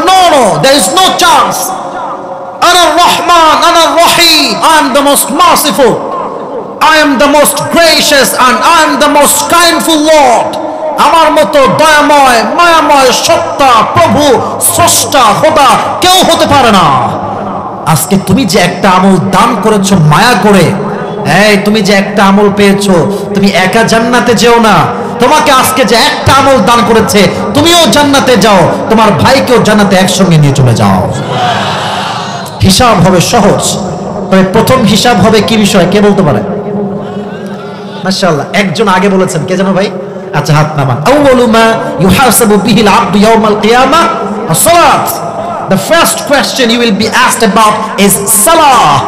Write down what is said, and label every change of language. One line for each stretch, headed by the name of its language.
English: No no, there is no chance.
Arabic: আনা রহমান, আনা রহিম,
English: I am the most merciful, I am the most gracious and I am the most kindful Lord.
Bangla: আমার মতো দয়াময়, মায়াময় সত্তা, প্রভু, স্রষ্টা, খোদা কেউ হতে পারে না। আজকে তুমি যে একটা আমল দান করেছো মায়া করে, এই তুমি যে একটা আমল পেয়েছো, তুমি একা জান্নাতে যেও না, তোমাকে আজকে যে একটা আমল দান করেছে তুমিও জান্নাতে যাও, তোমার ভাইকেও জান্নাতে একসঙ্গে নিয়ে চলে যাও। হিসাব হবে সহজ, তবে প্রথম হিসাব হবে কি বিষয় কে বলতে পারে? মাশাআল্লাহ, একজন আগে বলেছেন, কে জানো ভাই? আচ্ছা হাত নামান।
Arabic: আউয়ালু মা ইউহাসাবু বিহিল আবদু ইয়াউমাল কিয়ামাহ as-সালাত।
English: The first question you will be asked about is সালাহ।